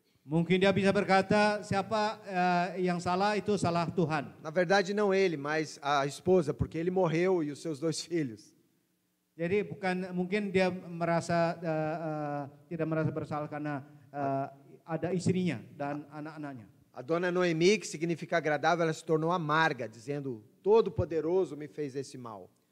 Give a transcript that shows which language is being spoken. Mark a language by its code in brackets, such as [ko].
[id] Mungkin dia bisa berkata siapa yang salah itu salah Tuhan. [pt] Na verdade não ele, mas a esposa, porque ele morreu e os seus 2 filhos. [id] Jadi mungkin dia merasa tidak merasa bersalah karena ada istrinya dan anak-anaknya. [pt] A dona Noemi, que significa agradável, ela se tornou amarga, dizendo: Todo-Poderoso me fez esse mal.